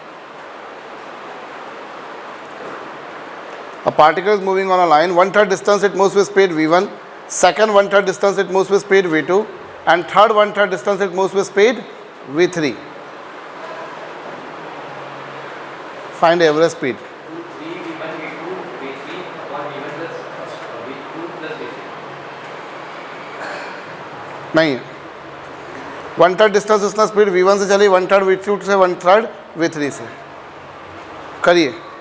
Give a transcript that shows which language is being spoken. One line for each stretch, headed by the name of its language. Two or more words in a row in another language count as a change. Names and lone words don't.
English: A particle is moving on a line. 1/3 distance it moves with speed v1. Second 1/3 distance it moves with speed v2. And third 1/3 distance it moves with speed v3. Find average speed. v1 v2 v3 upon v1 plus v2 plus v3.
Hindi: नहीं, 1/3 डिस्टेंस उसने स्पीड v1 से चली, 1/3 v2 से, 1/3 v3 से। करिए।